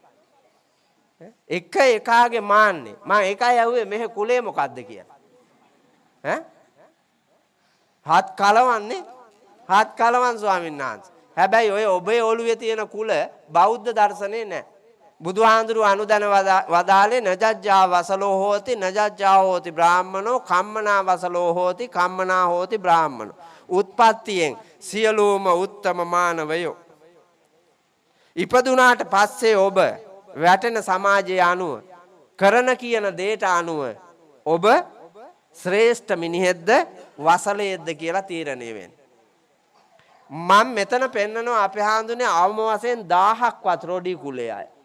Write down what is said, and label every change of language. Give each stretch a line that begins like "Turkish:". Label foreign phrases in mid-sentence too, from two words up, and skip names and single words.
Sinhala: එක එකාගේ මාන්නේ. මම ඒකයි ඇහුවේ මෙහෙ කුලේ මොකද්ද කියලා. හත් කලවන්නේ හත් කලවන් ස්වාමීන් වහන්සේ. හැබැයි ඔය ඔබේ ඔළුවේ තියෙන කුල බෞද්ධ දර්ශනේ නැහැ. බුදුහාඳුරු අනුදැන වදාලේ
Pali: නජජ්ජා වසලෝ හෝති නජජ්ජා හෝති බ්‍රාහ්මනෝ කම්මනා වසලෝ හෝති කම්මනා හෝති බ්‍රාහ්මනෝ.
Sinhala: උත්පත්තියෙන් සියලුම උත්තම මානවයෝ. ඉපදුනාට පස්සේ ඔබ වැටෙන සමාජයේ අනුව කරන කියන දේට අනුව ඔබ ශ්‍රේෂ්ඨ මිනිහෙක්ද වසලයේද්ද කියලා තීරණය වෙන්නේ. මම මෙතන පෙන්නනවා අපේ හාඳුනේ අවම වශයෙන් 1000ක්වත් රොඩි කුලේ අය.